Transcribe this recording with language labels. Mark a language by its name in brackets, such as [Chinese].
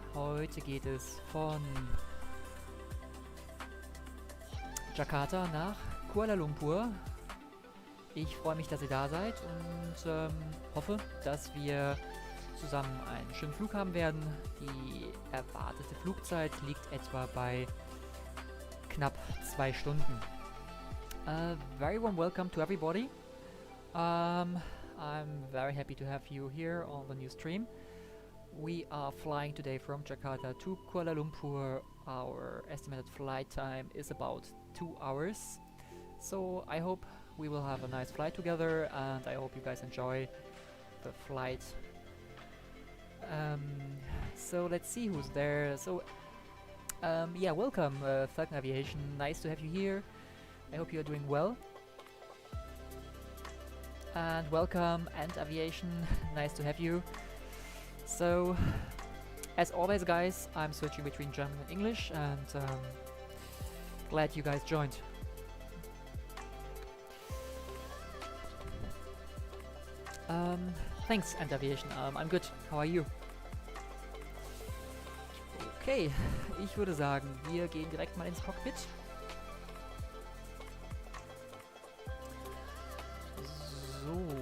[German] Heute geht es von Jakarta nach Kuala Lumpur. Ich freue mich, dass ihr da seid und hoffe, dass wir zusammen einen schönen Flug haben werden. Die erwartete Flugzeit liegt etwa bei knapp 2 Stunden. [English] Very warm welcome to everybody. I'm very happy to have you here on the new stream. We are flying today from Jakarta to Kuala Lumpur. Our estimated flight time is about 2 hours. So I hope we will have a nice flight together, and I hope you guys enjoy the flight. So let's see who's there. So yeah, welcome Falcon Aviation, nice to have you here. I hope you're doing well. And welcome Ant Aviation, nice to have you. So as always guys, I'm switching between German and English, and glad you guys joined. Thanks Ant Aviation, I'm good, how are you? [German] Okay, ich würde sagen, wir gehen direkt mal ins Cockpit. [English] So.